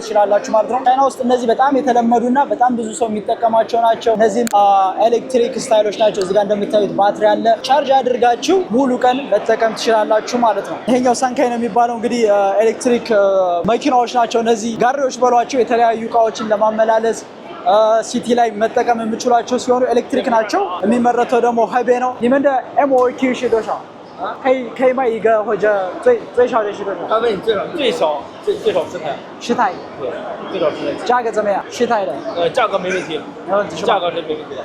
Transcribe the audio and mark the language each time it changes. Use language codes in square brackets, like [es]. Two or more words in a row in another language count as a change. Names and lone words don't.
[am] ትችላላችሁ ማለት ነው። ቻይና ውስጥ እነዚህ በጣም የተለመዱና በጣም ብዙ ሰው የሚጠቀማቸው ናቸው። እነዚህም ኤሌክትሪክ ስታይሎች ናቸው። እዚህ ጋር እንደምታዩት ባትሪ አለ። ቻርጅ አድርጋችሁ ሙሉ ቀን መጠቀም ትችላላችሁ ማለት ነው። ይሄኛው ሳንካይ ነው የሚባለው። እንግዲህ ኤሌክትሪክ መኪናዎች ናቸው እነዚህ። ጋሪዎች በሏቸው የተለያዩ እቃዎችን ለማመላለስ ሲቲ ላይ መጠቀም የምችሏቸው ሲሆኑ ኤሌክትሪክ ናቸው። የሚመረተው ደግሞ ሀይቤ ነው። [zh] 你们的 MOQ 是多少？可以卖一个或者最少的是多少？他问你最少10台。 10台。对，最少10台。价格怎么样？10台的。价格没问题。价格是没问题的。